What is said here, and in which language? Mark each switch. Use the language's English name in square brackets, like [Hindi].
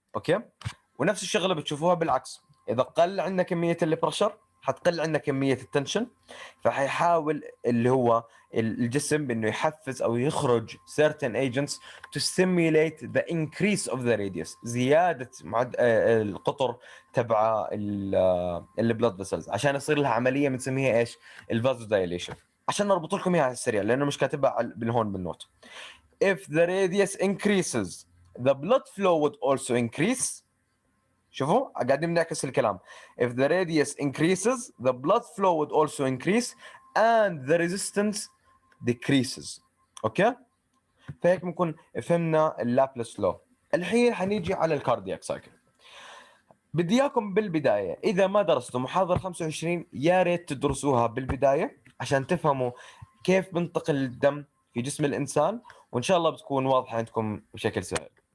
[Arabic] اوكي، ونفس الشغله بتشوفوها بالعكس، اذا قل عندنا كميه البريشر حتقل عندنا كميه التنشن، فحيحاول اللي هو الجسم بانه يحفز او يخرج [English] certain agents to stimulate the increase of the radius، [Arabic] زياده القطر تبع البلد فيسلز، عشان يصير لها عمليه بنسميها ايش؟ الفازو دايليشن. عشان نربط لكم اياها على السريع لانه مش كاتبها بالهون بالنوت. [English] if the radius increases the blood flow would also increase. [Arabic] شوفوا قاعدين بنعكس الكلام. [English] if the radius increases the blood flow would also increase and the resistance decreases. [Arabic] اوكي، فهيك بنكون فهمنا اللابلس لو. الحين حنيجي على الكاردياك سايكل. بدي اياكم بالبدايه اذا ما درستوا محاضره 25 يا ريت تدرسوها بالبدايه عشان تفهموا كيف بنتقل الدم في جسم الانسان، وان شاء الله بتكون واضحه عندكم بشكل سهل.